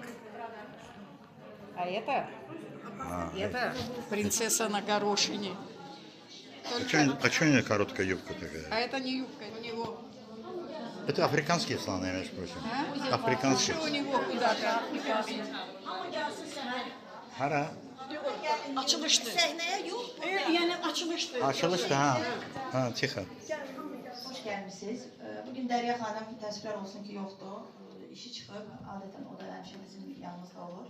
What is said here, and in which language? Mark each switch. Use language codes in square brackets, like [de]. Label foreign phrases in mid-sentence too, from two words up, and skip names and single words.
[ru] А это принцесса на горошине. А что у нее короткая юбка такая? А это не юбка, у него. Это африканские слоны, между прочим. Африканские. Что у него куда-то? [az] Hara. Açılışdı. Səhnəyə yox. Yəni açılışdı. Açılıştı ha. Ha, tixo. Hoş gəlmisiniz. Bugün Dərya xanım təəssüflər olsun ki, yoxdur. İşi çıxıb, adətən o da həmişə bizim yanımızda olur.